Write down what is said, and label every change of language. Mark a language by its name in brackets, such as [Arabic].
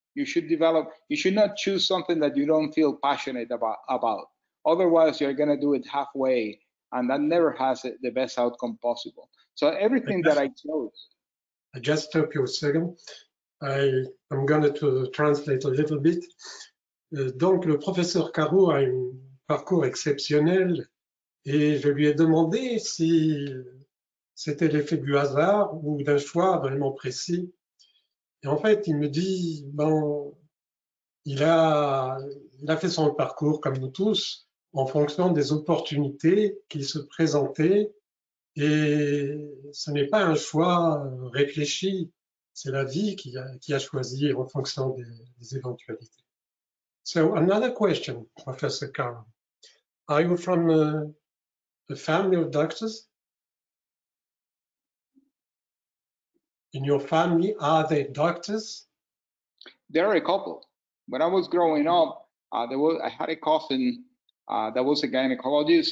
[English] You should you should not choose something that you don't feel passionate about. Otherwise, you're going to do it halfway, and that never has the best outcome possible. So everything that I chose. I just stop you a second. I'm going to translate a little bit. [French] Donc, le professeur Caro a un parcours exceptionnel et je lui ai demandé si c'était l'effet du hasard ou d'un choix vraiment précis. Et en fait, il me dit, bon, il a fait son parcours comme nous tous en fonction des opportunités qui se présentaient, et ce n'est pas un choix réfléchi, c'est la vie qui a choisi en fonction des éventualités. [English] So another question, Professor Caro. Are you from a family of doctors? In your family, are they doctors? There are a couple. When I was growing up, I had a cousin that was a gynecologist.